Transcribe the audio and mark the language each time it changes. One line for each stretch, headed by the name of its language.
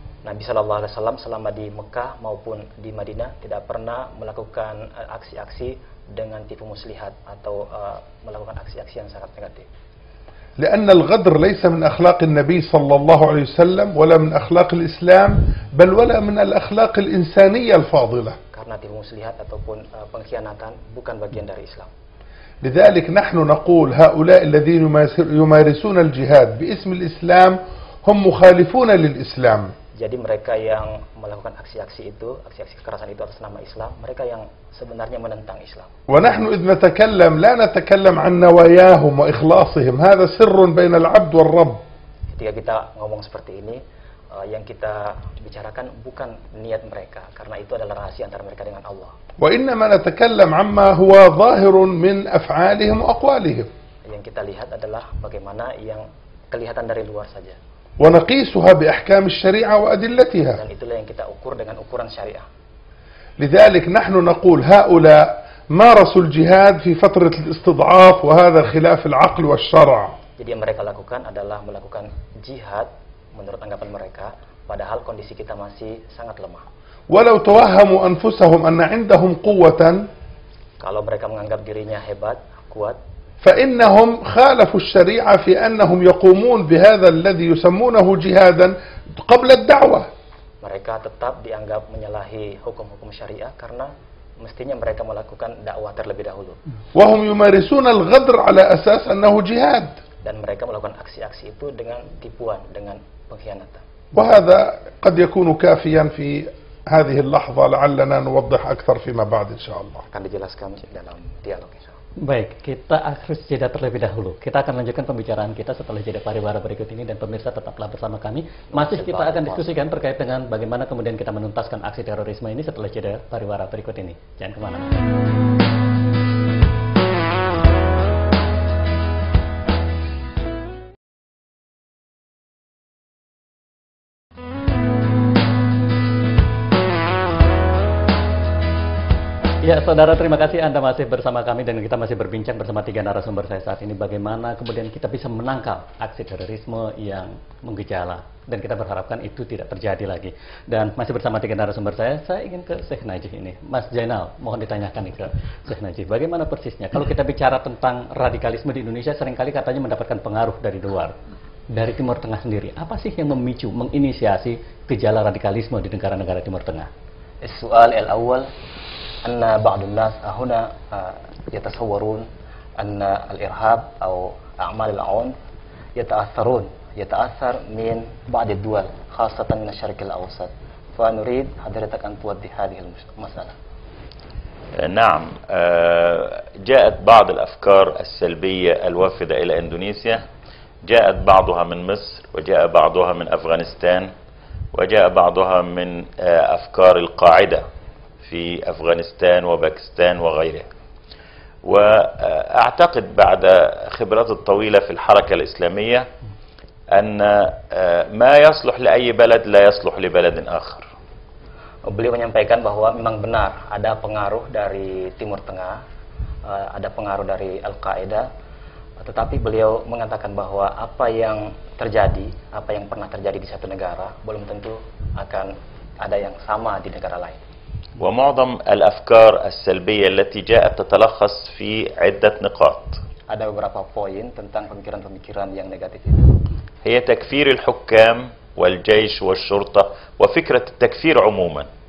Indonesian: Nabi Shallallahu Alaihi Wasallam selama di Mekah maupun di Madinah tidak pernah melakukan aksi-aksi dengan tipu muslihat atau melakukan aksi-aksi yang sangat negatif.
Arabic: لأن الغدر ليس من أخلاق النبي صلى الله عليه وسلم ولا من أخلاق الإسلام بل ولا من الأخلاق الإنسانية الفاضلة.
Indonesian: Karena tipu muslihat ataupun pengkhianatan bukan bagian dari Islam.
Arabic: لذلك نحن نقول هؤلاء الذين يمارسون الجهاد باسم الإسلام هم مخالفون للإسلام.
Indonesian: Jadi mereka yang melakukan aksi-aksi itu, aksi-aksi kekerasan itu atas nama Islam, mereka yang sebenarnya menentang Islam.
Arabic: ونحن إذ نتكلم لا نتكلم عن نواياهم وإخلاصهم، هذا سر بين العبد والرب.
Indonesian: Ketika kita ngomong seperti ini, yang kita bicarakan bukan niat mereka, karena itu adalah rahasia antara mereka dengan Allah.
Arabic: وإنما نتكلم عما هو ظاهر من أفعالهم وأقوالهم.
Indonesian: Yang kita lihat adalah bagaimana yang kelihatan dari luar saja.
Arabic: ونقيسها بأحكام الشريعة وأدلتها.
Indonesian: Dan itulah yang kita ukur dengan ukuran syariah.
Arabic: لذلك نحن نقول هؤلاء مارسوا الجهاد في فترة الاستضعاف وهذا خلاف العقل والشرع.
Indonesian: Jadi yang mereka lakukan adalah melakukan jihad menurut anggapan mereka, padahal kondisi kita masih sangat lemah.
Arabic: ولو توهموا أنفسهم أن عندهم قوة
Indonesian: Kalau mereka menganggap dirinya hebat, kuat,
Arabic: فإنهم خالفوا الشريعة في أنهم يقومون بهذا الذي يسمونه جهادا قبل الدعوة.
Indonesian: mereka tetap dianggap menyalahi hukum-hukum syariah karena mestinya mereka melakukan dakwah terlebih dahulu.
Arabic: وهم يمارسون الغدر على أساس أنه جهاد.
Indonesian: Dan mereka melakukan aksi-aksi itu dengan tipuan, dengan pengkhianatan.
Arabic: وهذا قد يكون كافيا في هذه اللحظة، لعلنا نوضح أكثر فيما بعد إن شاء الله.
Indonesian: Akan dijelaskan dalam dialog insya Allah. Baik, kita harus jeda terlebih dahulu. Kita akan lanjutkan pembicaraan kita setelah jeda pariwara berikut ini, dan pemirsa tetaplah bersama kami. Masih kita akan diskusikan terkait dengan bagaimana kemudian kita menuntaskan aksi terorisme ini setelah jeda pariwara berikut ini. Jangan kemana-mana. Ya, saudara, terima kasih Anda masih bersama kami dan kita masih berbincang bersama 3 narasumber saya saat ini bagaimana kemudian kita bisa menangkal aksi terorisme yang menggejala, dan kita berharapkan itu tidak terjadi lagi. Dan masih bersama 3 narasumber saya ingin ke Syekh Najih ini. Mas Zainal, mohon ditanyakan nih ke Syekh Najih, bagaimana persisnya kalau kita bicara tentang radikalisme di Indonesia, seringkali katanya mendapatkan pengaruh dari luar, dari Timur Tengah sendiri. Apa sih yang memicu, menginisiasi gejala radikalisme di negara-negara Timur Tengah?
Arabic: Soal al-awwal أن بعض الناس هنا يتصورون أن الإرهاب أو أعمال العنف يتأثر من بعض الدول خاصة من الشرق الأوسط، فنريد حضرتك أن توضح هذه المسألة. نعم، جاءت بعض الأفكار السلبية الوافدة إلى إندونيسيا، جاءت بعضها من مصر، وجاء بعضها من أفغانستان، وجاء بعضها من أفكار القاعدة في أفغانستان وباكستان وغيرها. وأعتقد بعد خبرات الطويلة في الحركة الإسلامية أن ما يصلح لأي بلد لا يصلح لبلد آخر.
Indonesian: Beliau menyampaikan bahwa memang benar ada pengaruh dari Timur Tengah, ada pengaruh dari Al-Qaeda, tetapi beliau mengatakan bahwa apa yang terjadi, apa yang pernah terjadi di satu negara belum tentu akan ada yang sama di negara lain.
Arabic: ومعظم الأفكار السلبية التي جاءت تتلخص في عدة نقاط.
Indonesian: Ada beberapa poin tentang pemikiran-pemikiran yang negatif itu.
Arabic: هي تكفير الحكام والجيش والشرطة وفكرة التكفير عموما.